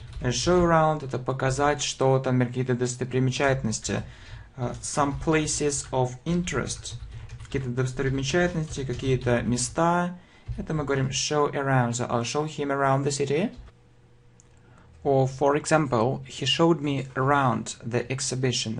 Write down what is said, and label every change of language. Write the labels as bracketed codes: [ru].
[ru] Show around – это показать что-то, какие-то достопримечательности. [en] Some places of interest. [ru] Какие-то достопримечательности, какие-то места. Это мы говорим show around. [en] So I'll show him around the city. Or, for example, he showed me around the exhibition.